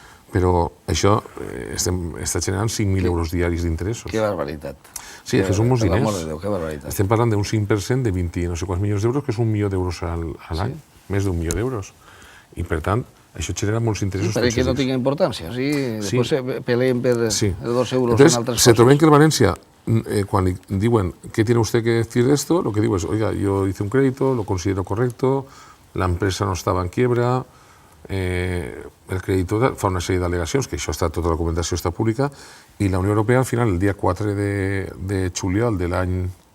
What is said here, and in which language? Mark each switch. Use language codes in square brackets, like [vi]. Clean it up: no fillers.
[ca] Però això està generant 5.000 euros diaris d'interessos. Que barbaritat. Sí, que són molts diners. Que barbaritat. Estem parlant d'un 5% de 20 no sé quants milions d'euros, que és 1 milió d'euros a l'any, més d'1 milió d'euros. I, per tant, això genera molts interessos. Per que no tingui importància, sí? Després peleen per 2 euros en altres coses. Se troben que [es] el Valencia, cuando diuen, ¿qué tiene usted que decir de esto? Lo que digo es, oiga, yo hice un crédito, lo considero correcto, la empresa no estaba en quiebra, [ca] el creditor fa una sèrie d'al·legacions, que això està, tota la documentació està pública, i la Unió Europea, al final, el dia 4 de juliol de l'any